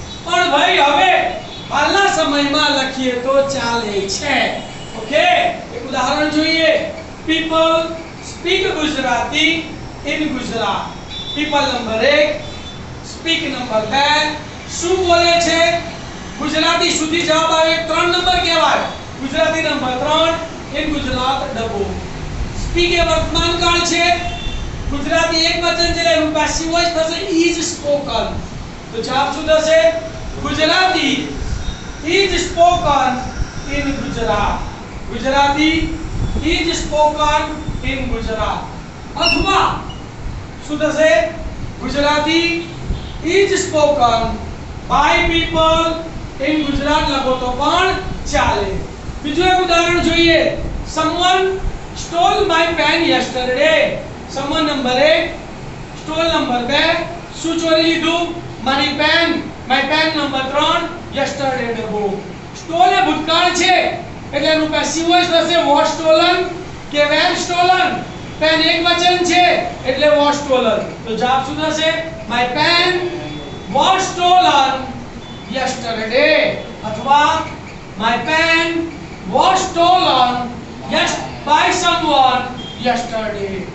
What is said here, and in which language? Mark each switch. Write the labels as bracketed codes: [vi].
[gu] પણ ભાઈ હવે હાલના સમયમાં લખીએ તો ચાલે છે. ઓકે એક ઉદાહરણ જોઈએ. [en] people speak Gujarati in Gujarat. [gu] people number 1 speak number 2 શું બોલે છે? ગુજરાતી સુધી જવાબ આવે 3 નંબર કહેવાય. Gujarati number 3 in Gujarat ડબો. speak એ વર્તમાન કાળ છે. ગુજરાતી એક વચન છે એનું પેસિવ વોઇસ થશે [en] is spoken. [gu] તો જવાબ શું થશે? [en] Gujarati is spoken in Gujarat. Gujarati is spoken in Gujarat. [gu] અથવા શું થશે? [en] Gujarati is spoken by people in Gujarat [gu] લખો તો પણ ચાલે. બીજું એક ઉદાહરણ જોઈએ. [en] someone stole my pen yesterday. [gu] someone number 1 stole number 2 શું ચોરી લીધું? મારી pen. [en] my pen [gu] number 3 yesterday ડબો. stole એ ભૂતકાળ છે એટલે એનું પેસિવ વોઇસ થશે [en] was stolen [gu] કે [en] were stolen. [gu] પેન એક વચન છે એટલે [en] was stolen. [gu] તો જવાબ શું થશે? [en] my pen was stolen yesterday. અથવા my pen was stolen by someone yesterday.